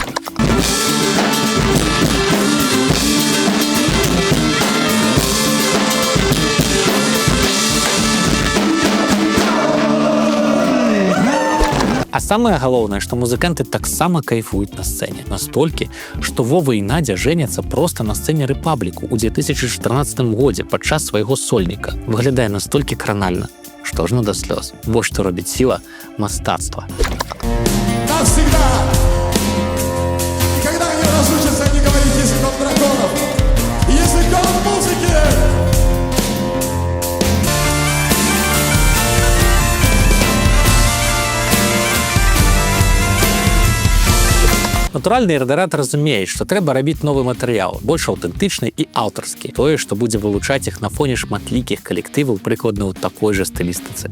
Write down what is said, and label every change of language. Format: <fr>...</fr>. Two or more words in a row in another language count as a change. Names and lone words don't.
<be>А самае галоўнае, што музыканты таксама кайфуюць на сцэне. Настолькі, што Вова і Надзя жэняцца проста на сцэне Рэпабліку ў 2014 годзе падчас свайго сольніка. Выглядае настолькі кранальна, што ажно да слёз. Вось што робіць сіла мастацтва.</be> <ru>Навсегда! Никогда не разучатся не говорить языком драконов. Языком музыки!</ru> <be>Натуральна, Ірдарат разумее, што трэба рабіць новы матэрыял, больш аўтэнтычны і аўтарскі. Тое, што будзе вылучаць іх на фоне шматлікіх калектываў прыкладна ў такой жа стылістыцы.</be>